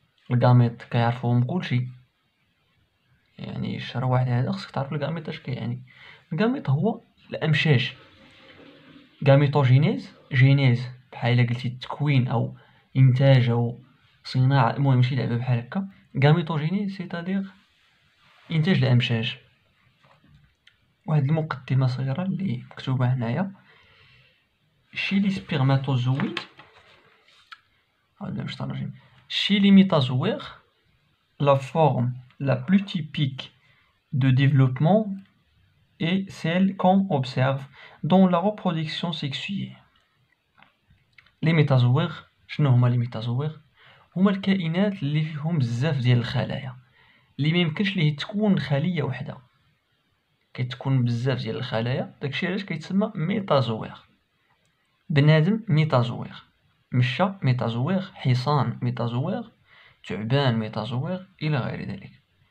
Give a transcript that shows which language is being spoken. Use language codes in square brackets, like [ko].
[ar] الغاميت كيعرفوهم كلشي، يعني الشهر واحد هذا خصك تعرف الغاميط اش كيعني. الغاميط هو الامشاج. غاميتوجينيز جينيز بحال الا قلتي التكوين او انتاج او صناعه، المهم شي لعبه بحال هكا. غاميتوجينيز سيتادير انتاج الامشاج. [fr] واحد المقدمه صغيره اللي مكتوبه هنايا: chez les spermatozoïdes chez les métazoaires, la forme la plus typique de développement et celle qu'on observe dans la reproduction sexuée. [ar] Les métazoaires، شنو هما لي ميتازوير؟ هما الكائنات اللي فيهم بزاف ديال الخلايا، اللي ما يمكنش ليه تكون خليه وحده، كيتكون بزاف ديال الخلايا. داكشي علاش كيتسمى ميتازوير. بنادم ميتازوير، مشى ميتازوير، حصان ميتازوير، تعبان ميتازوير، الى غير ذلك.